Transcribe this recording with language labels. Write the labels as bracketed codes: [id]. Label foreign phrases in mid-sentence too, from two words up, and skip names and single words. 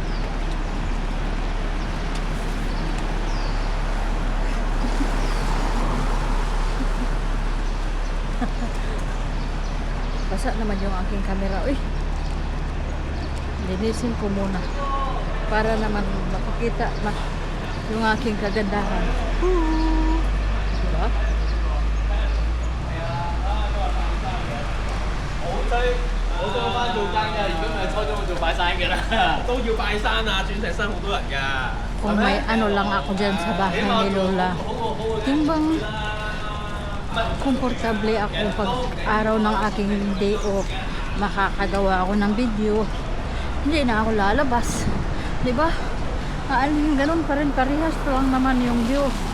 [tl] Basa naman yung aking camera. Uy, linisin ko muna para naman makikita yung aking kagandahan. Diba? [yue] 我都翻做更㗎，如果唔係初中我做拜山㗎啦，都要拜山啊！鑽石山好多人㗎。 [tl] Kung may ano lang ako dyan sa bahay ni Lola, yung bang komportable ako pag araw ng aking [en] day off, [tl] makakagawa ako ng video, hindi na ako lalabas, di ba? Ganun pa rin, parehas lang naman yung view.